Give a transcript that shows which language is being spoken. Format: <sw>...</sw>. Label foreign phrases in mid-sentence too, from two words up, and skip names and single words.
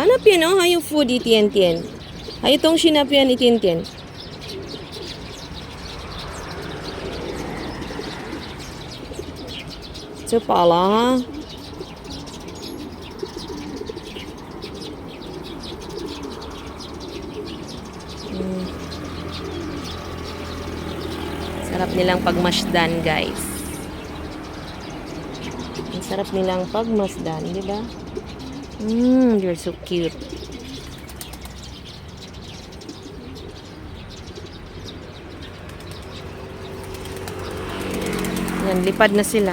<zh>那边哦还有 food 一点点，还有东西那边一点点。吃饱了哈。</zh> <tl>Sarap nilang pagmasdan, guys. Ang sarap nilang pagmasdan, di ba?</tl> <en>They're so cute.</en> <tl>Yan, lipad na sila.</tl>